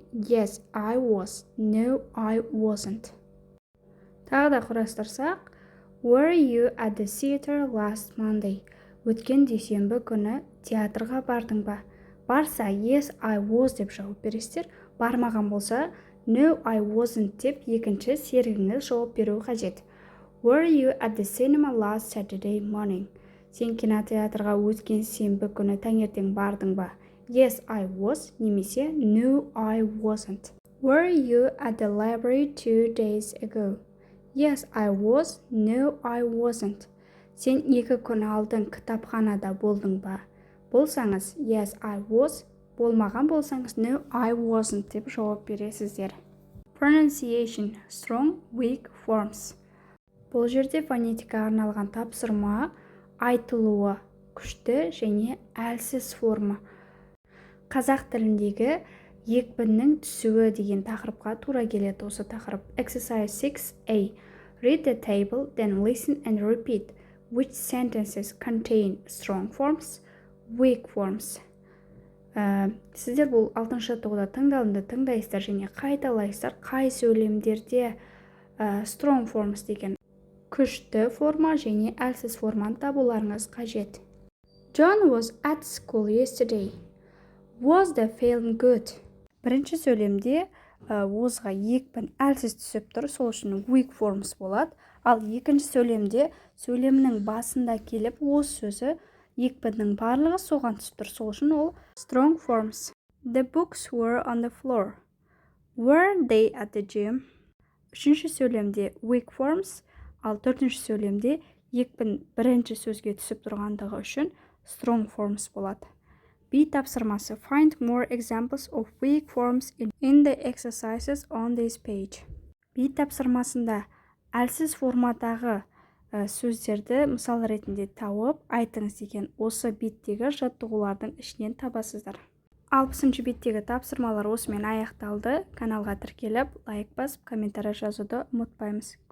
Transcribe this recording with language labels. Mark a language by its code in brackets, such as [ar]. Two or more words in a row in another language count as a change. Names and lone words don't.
[en] Yes, I was. No, I wasn't. [kk] Тағы да құрастырсақ, [en] Were you at the theater last Monday? [kk] Өткен дүйсенбі күні театрға бардың ба? Барса, [en] yes, I was [kk] деп жауап бересіздер. Бармаған болса, [en] no, I wasn't [kk] деп екінші серігіңіз жауап беру қажет. [en] Were you at the cinema last Saturday morning? [kk] Сен кинотеатрға өткен сенбі күні таңертең бардың ба? [en] Yes, I was немесе no, I wasn't. Were you at the library 2 days ago? Yes, I was. No, I wasn't. [kk] Сен 2 күн алдын кітапханада болдың ба? Болсаңыз, [en] yes, I was. [kk] Болмаған болсаңыз, [en] no, I wasn't [kk] деп жауап бересіздер. [en] Pronunciation, strong, weak forms. [kk] Бұл жерде фонетикаға арналған тапсырма, айтылуы күшті және әлсіз форма. Қазақ тіліндегі екпіннің түсуі деген тақырыпқа тура келеді осы тақырып. [en] Exercise 6A. Read the table, then listen and repeat. Which sentences contain strong forms, weak forms? [kk] Сіздер бұл 6-шы жаттығуда тыңдалымды тыңдайсыздар және қайталайсыздар. Қай сөйлемдерде [en] strong forms [kk] деген күшті форма және әлсіз форманы табуларыңыз қажет. [en] John was at school yesterday. Was the film good? [kk] Бірінші сөйлемде wasға екпін әлсіз түсіп тұр, сол үшін [en] weak forms [kk] болады. Ал екінші сөйлемде сөйлемнің басында келіп was сөзі екпіннің барлығы соған түсіп тұр, сол үшін ол [en] strong forms. The books were on the floor. Were they at the gym? [kk] Үшінші сөйлемде [en] weak forms, [kk] ал төртінші сөйлемде екпін бірінші сөзге түсіп тұрғандығы үшін [en] strong forms [kk] болады. B тапсырмасы. [en] Find more examples of weak forms in the exercises on this page. [kk] B тапсырмасында әлсіз формадағы сөздерді мысал ретінде тауып айтыңыз деген осы беттегі жаттығулардың ішінен табасыздар. 60-шы беттегі тапсырмалар осымен аяқталды. Каналға тіркеліп, лайк басып, комментарий жазуды ұмытпаймыз.